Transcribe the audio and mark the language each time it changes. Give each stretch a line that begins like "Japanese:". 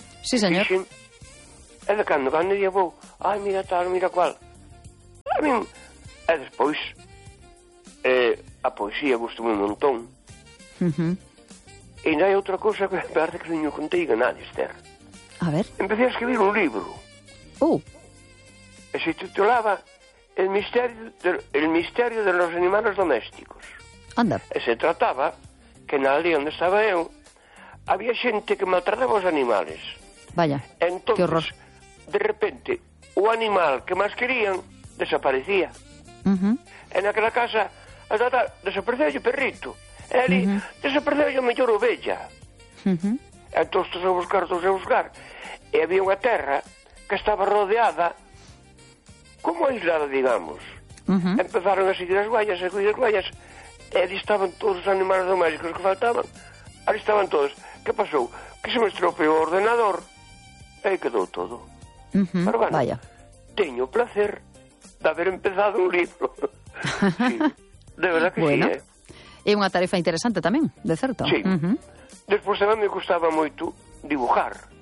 Galician: Sí, señor. Fixen. E de cando, cando día vou, ai, mira tal, mira cual. A mí, e despois, a poesía gustou un montón. Uh-huh. E ainda hai outra cousa que parece que non contigo nada, Esther. A ver.
Spanish: Empecé a escribir un libro.
Galician: E se titulaba El misterio de los animales domésticos. Anda. E se trataba que na aldea onde estaba eu había xente que maltrataba os animales.
Spanish: Vaya, entonces, que horror.
Galician: De repente, o animal que máis querían desaparecía. Uh-huh. En aquela casa, desapareceu o perrito. Eli, uh-huh. Desapareceu o mellor ovella. Uh-huh. Entón, todos a buscar. E había unha terra que estaba rodeada, como aislada, digamos. Uh-huh. Empezaron a seguir as guayas, e ali estaban todos os animales domésticos que faltaban. Ali estaban todos. Que pasou? Que se me estropeou o ordenador. E aí quedou todo. Uh-huh,
Spanish: pero bueno, vaya.
Galician: Teño o placer de haber empezado un libro.
Spanish: Sí, de verdad que bueno, sí,
Galician: É unha tarefa interesante tamén, de certo. Sí. Uh-huh. Despois tamén me gustaba moito dibujar.